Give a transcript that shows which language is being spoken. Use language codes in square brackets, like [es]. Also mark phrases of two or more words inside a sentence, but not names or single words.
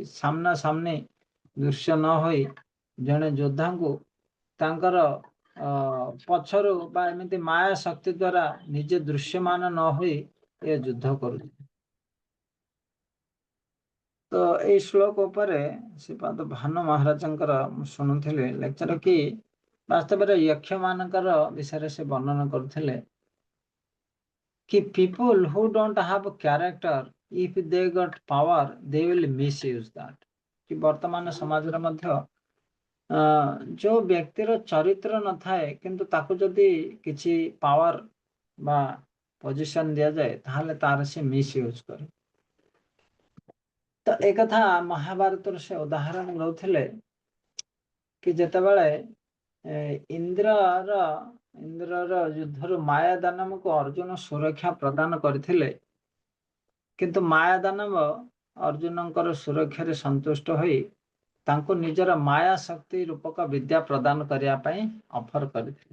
[or] ସାମ୍ନା ସାମ୍ନି ଦୃଶ୍ୟ ନ ହୋଇ ଜଣେ ଯୋଦ୍ଧାଙ୍କୁ ତାଙ୍କର ପଛରୁ ବା ଏମିତି ମାୟା ଶକ୍ତି ଦ୍ୱାରା ନିଜେ ଦୃଶ୍ୟମାନ ନ ହୋଇ ଏ ଯୁଦ୍ଧ କରୁଛି। ତ ଏଇ ଶ୍ଲୋକ ଉପରେ ଶ୍ରୀପାଦ ଭାନୁ ମହାରାଜଙ୍କର ମୁଁ ଶୁଣୁଥିଲି ଲେକ୍ଚର କି ବାସ୍ତବରେ ଯକ୍ଷମାନଙ୍କର ବିଷୟରେ ସେ ବର୍ଣ୍ଣନା କରୁଥିଲେ କି [en] people who don't have a character, if they got power they will misuse that। [or] कि ବର୍ତ୍ତମାନ ସମାଜରେ ମଧ୍ୟ ଯେଉଁ ବ୍ୟକ୍ତିର ଚରିତ୍ର ନଥାଏ କିନ୍ତୁ ତାକୁ ଯଦି କିଛି ପାୱାର ବା ପୋଜିସନ ଦିଆଯାଏ ତାହେଲେ ତାର ସେ ମିସୟୁଜ କରେ। ତ ଏକଥା ମହାଭାରତର ସେ ଉଦାହରଣ ଦେଉଥିଲେ କି ଯେତେବେଳେ ଇନ୍ଦ୍ରର ଯୁଦ୍ଧରୁ ମାୟା ଦାନବକୁ ଅର୍ଜୁନ ସୁରକ୍ଷା ପ୍ରଦାନ କରିଥିଲେ, କିନ୍ତୁ ମାୟା ଦାନବ ଅର୍ଜୁନଙ୍କର ସୁରକ୍ଷାରେ ସନ୍ତୁଷ୍ଟ ହୋଇ ତାଙ୍କୁ ନିଜର ମାୟା ଶକ୍ତି ରୂପକ ବିଦ୍ୟା ପ୍ରଦାନ କରିବା ପାଇଁ ଅଫର କରିଥିଲେ।